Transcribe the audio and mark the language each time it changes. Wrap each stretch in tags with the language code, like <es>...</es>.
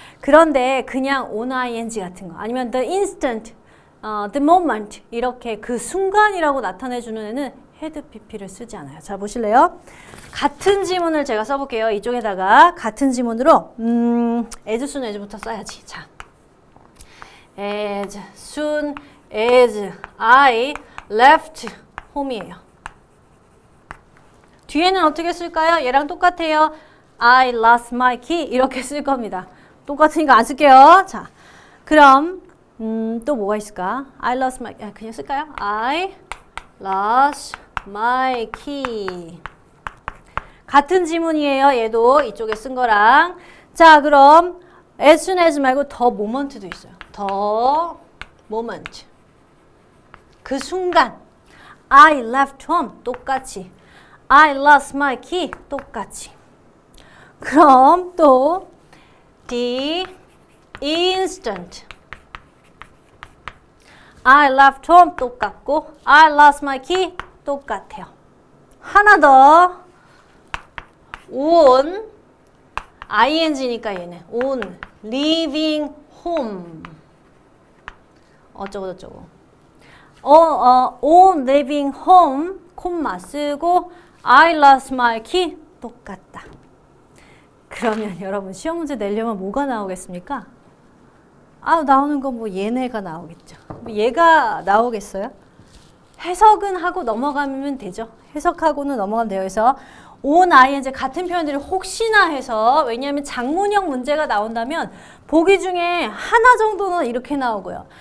<ko>그런데 그냥 on ing 같은 거 아니면 the instant, the moment 이렇게 그 순간이라고 나타내주는 애는 had pp를 쓰지 않아요. 자, 보실래요? 같은 지문을 제가 써볼게요. 이쪽에다가 같은 지문으로</ko> <en>as soon as</en> <ko>부터 써야지.</ko> <en>자, as soon as I left home이에요.</en> <ko>뒤에는 어떻게 쓸까요? 얘랑 똑같아요.</ko> <en>I lost my key</en> <ko>이렇게 쓸 겁니다. 똑같으니까 안 쓸게요. 자, 그럼 또 뭐가 있을까?</ko> <en>I lost my</en> <ko>그냥 쓸까요?</ko> <en>I lost my key</en> <ko>같은 지문이에요. 얘도 이쪽에 쓴 거랑. 자, 그럼 as soon as 말고 더 moment도 있어요.</ko> <en>더 moment</en> <ko>그 순간</ko> <en>I left home 똑같이 I lost my key 똑같이. 그럼 또 the instant I left home</en> <ko>똑같고</ko> <en>I lost my key</en> <ko>똑같아요. 하나 더</ko> <en>on ing니까 얘는 on leaving home</en> <ko>어쩌고저쩌고</ko> <en>on leaving home</en> <ko>콤마 쓰고</ko> <en>I lost my key</en> <ko>똑같다. 그러면 여러분 시험 문제 내려면 뭐가 나오겠습니까? 나오는 건 뭐 얘네가 나오겠죠. 뭐 얘가 나오겠어요? 해석은 하고 넘어가면 되죠. 해석하고는 넘어가면 돼요. 그래서 on, ing 같은 표현들이 혹시나 해서 왜냐하면 장문형 문제가 나온다면 보기 중에 하나 정도는 이렇게 나오고요.</ko>